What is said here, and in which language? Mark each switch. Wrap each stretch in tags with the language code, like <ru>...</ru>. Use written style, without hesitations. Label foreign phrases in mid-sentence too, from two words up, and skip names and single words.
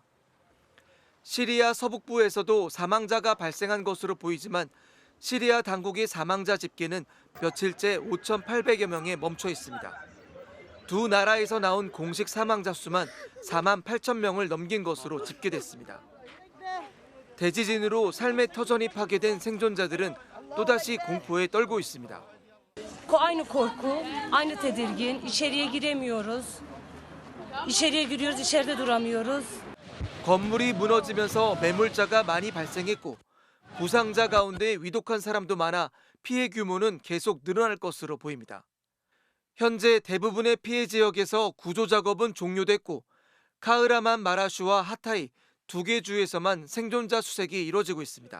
<ko>시리아 서북부에서도 사망자가 발생한 것으로 보이지만 시리아 당국의 사망자 집계는 며칠째 5,800여 명에 멈춰 있습니다. 두 나라에서 나온 공식 사망자 수만 4만 8천 명을 넘긴 것으로 집계됐습니다. 대지진으로 삶의 터전이 파괴된 생존자들은 또다시 공포에 떨고 있습니다.</ko> <tr>Aynı korku, aynı tedirgin. İçeriye giremiyoruz. İçeriye giriyoruz, içeride duramıyoruz.</tr> <ko>건물이 무너지면서 매몰자가 많이 발생했고 부상자 가운데 위독한 사람도 많아 피해 규모는 계속 늘어날 것으로 보입니다. 현재 대부분의 피해 지역에서 구조 작업은 종료됐고 카흐라만 마라슈와 하타이 두 개 주에서만 생존자 수색이 이뤄지고 있습니다.</ko>